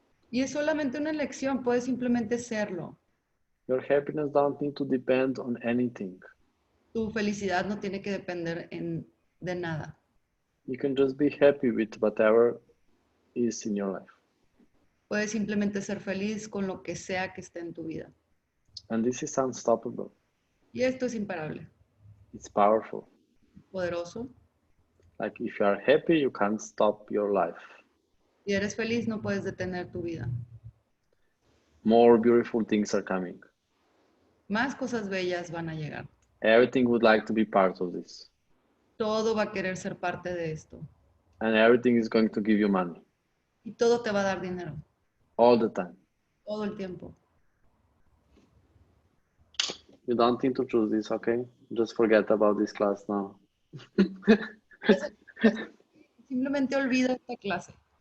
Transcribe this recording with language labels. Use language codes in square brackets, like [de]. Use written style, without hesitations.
[es] Y es solamente una elección, puedes simplemente serlo. [en] Your happiness don't need to depend on anything. [es] Tu felicidad no tiene que depender de nada. [en] You can just be happy with whatever is in your life. [es] Puedes simplemente ser feliz con lo que sea que esté en tu vida. [en] And this is unstoppable. [es] Y esto es imparable, [en] It's powerful. [es] poderoso. [en] Like if you are happy, you can't stop your life. [es] Si eres feliz, no puedes detener tu vida. [en] More beautiful things are coming. [es] Más cosas bellas van a llegar. [en] Everything would like to be part of this. [es] Todo va a querer ser parte de esto. [en] And everything is going to give you money. [es] Y todo te va a dar dinero. [en] All the time. [es] Todo el tiempo. [en] You don't need to choose this, okay? Just forget about this class now. [es] Simplemente olvida esta clase.